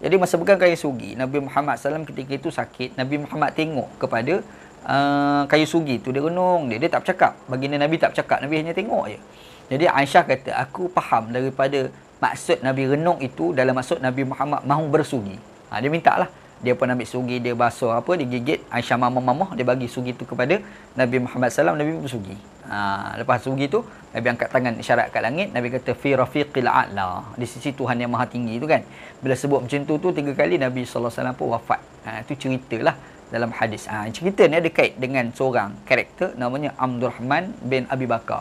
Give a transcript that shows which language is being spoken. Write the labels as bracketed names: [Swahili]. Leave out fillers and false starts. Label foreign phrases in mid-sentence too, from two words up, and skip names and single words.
[Malay] Jadi masa pegang kayu sugi, Nabi Muhammad SAW ketika itu sakit, Nabi Muhammad tengok kepada kayu sugi tu, dia renung dia tak bercakap. Baginda Nabi tak bercakap, Nabi hanya tengok je. Jadi Aisyah kata, aku faham daripada maksud Nabi renung itu, dalam maksud Nabi Muhammad mahu bersugi. Dia minta lah, dia pun ambil sugi, dia basuh apa, dia gigit. Aisyah mamah-mamah, dia bagi sugi tu kepada Nabi Muhammad SAW, Nabi pun bersugi. Lepas sugi tu, Nabi angkat tangan isyarat kat langit, Nabi kata [Arabic] في الرفيق الأعلى, [Malay] di sisi Tuhan yang maha tinggi tu kan. Bila sebut macam tu 3 kali, Nabi SAW pun wafat. Itu ceritalah dalam hadis. Cerita ni ada kait dengan seorang karakter namanya Abdurrahman bin Abi Bakar.